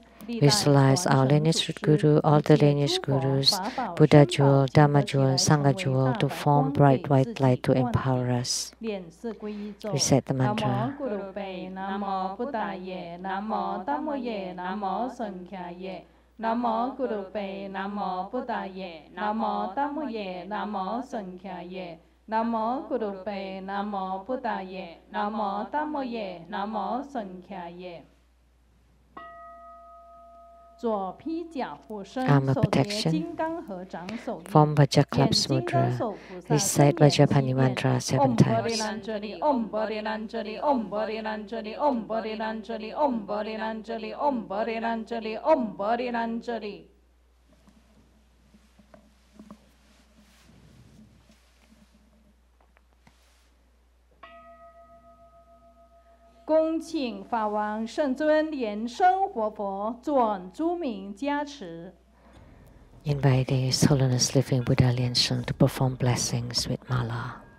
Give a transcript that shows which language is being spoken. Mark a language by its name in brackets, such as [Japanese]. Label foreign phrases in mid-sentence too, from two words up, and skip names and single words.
[English] Visualize our lineage root Guru, all the lineage Gurus, Buddha jewel, Dhamma jewel, Sangha jewel to form bright white light to empower us. Recite the mantra. [Sanskrit] Namo Buddhaye, Namo Dhammoye, Namo Sankhyaye. Namo Gurupe, Namo Buddhaye, Namo Dhammoye, Namo Sankhyaye. Namo Gurupe, Namo Buddhaye, Namo Dhammoye, Namo Sankhyaye. [English] Armor protection. Form Vajaklap's mudra. Recite Vajrapani mantra 7 times. [Sanskrit] Om Barilanjali, Om Barilanjali, Om Barilanjali, Om Barilanjali, Om Barilanjali, Om Barilanjali. [English] Invite His Holiness Living Buddha Lian-Sheng to perform blessings with mala.